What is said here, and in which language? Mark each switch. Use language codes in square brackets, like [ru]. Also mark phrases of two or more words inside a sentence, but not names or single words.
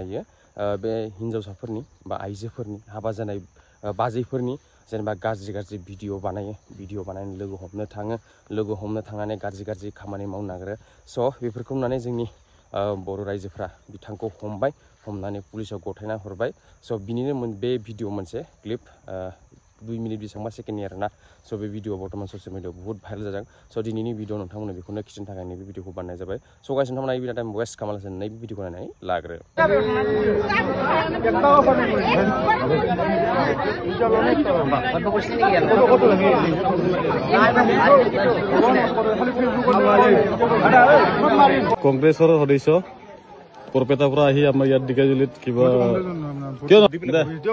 [brx] इयो बे हिनजावसाफोरनि बा आइजोफोरनि हाबा जानाय बाजैफोरनि जेनेबा गाज्रि भिडिअ बानायो भिडिअ बानायनो लोगो हमनो थांनानै गाज्रि खामानि मावनो नागिरो स' बेफोरखौ नुनानै जोंनि बर' रायजोफ्रा बिथांखौ हमनानै पुलिसाव गथायना हरबाय स' बिनिनो बे भिडिअ मोनसे क्लिप 2 मिनिट बेसेबांबा सेकेन्डनि आरोना स' बे भिडिअ बर्तमान [en] social media [brx] बहुत भाइरेल जादों स' दिनैनि भिडिअ नोंथांमोननो बेखौनो खिन्थानो थाखाय नैबे भिडिअखौ बानायनाय जाबाय स' गाइस नोंथांमोना बिराद [en] time waste [brx] खालामालासिनो नैबे भिडिअखौ नायनानै लाग्रो [as] কংগ্ৰেছৰ সদস্য বৰপেটাৰ পৰা আহি আমাৰ ইয়াত ঢেকিয়াজুলিত কিবা কিয় ভিডিঅ'